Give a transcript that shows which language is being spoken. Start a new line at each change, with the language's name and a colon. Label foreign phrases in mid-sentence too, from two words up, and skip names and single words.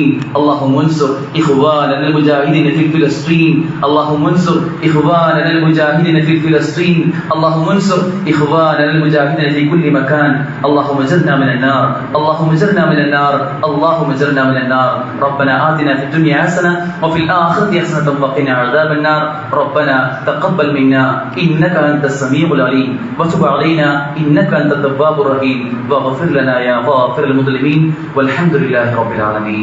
Arabic: اللهم انصر إخواننا المجاهدين في فلسطين. اللهم انصر إخواننا المجاهدين في فلسطين. اللهم انصر إخواننا المجاهدين في كل مكان. اللهم أجرنا من النار اللهم أجرنا من النار. اللهم أجرنا من النار ربنا آتنا في الدنيا حسنة وفي الآخرة حسنة وقنا عذاب النار. ربنا تقبل منا إنك أنت السميع العليم وتب علينا إنك أنت التواب الرحيم واغفر لنا يا غافر المذنبين والحمد لله رب العالمين.